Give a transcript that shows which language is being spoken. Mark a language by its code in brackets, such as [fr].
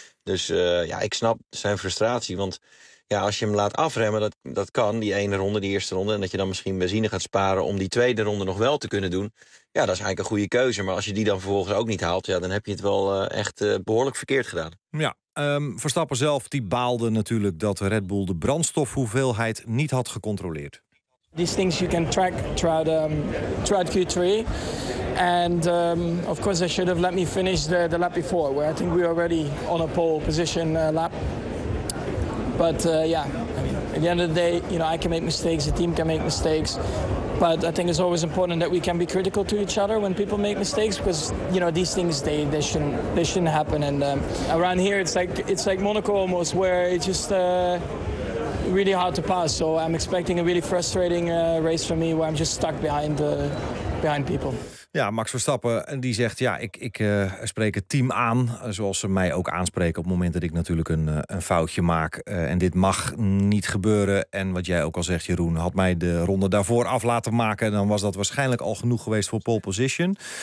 [nl] Dus ik snap zijn frustratie, want ja, als je hem laat afremmen, dat kan, die ene ronde, die eerste ronde. En dat je dan misschien benzine gaat sparen om die tweede ronde nog wel te kunnen doen. Ja, dat is eigenlijk een goede keuze. Maar als je die dan vervolgens ook niet haalt, ja, dan heb je het wel echt behoorlijk verkeerd gedaan. Ja, Verstappen zelf, die baalde natuurlijk dat Red Bull de brandstofhoeveelheid niet had gecontroleerd. [en] These things you can track throughout Q3. And of course they should have let me finish the lap before. Where I think we already on a pole position lap. But at the end of the day, you know, I can make mistakes, the team can make mistakes. But I think it's always important that we can be critical to each other when people make mistakes, because you know these things they shouldn't happen. And around here it's like Monaco almost, where it's just really hard to pass. So I'm expecting a really frustrating race for me, where I'm just stuck behind people. [nl] Ja, Max Verstappen die zegt, ja, ik spreek het team aan, zoals ze mij ook aanspreken op het moment dat ik natuurlijk een foutje maak. En dit mag niet gebeuren. En wat jij ook al zegt, Jeroen, had mij de ronde daarvoor af laten maken, dan was dat waarschijnlijk al genoeg geweest voor pole position.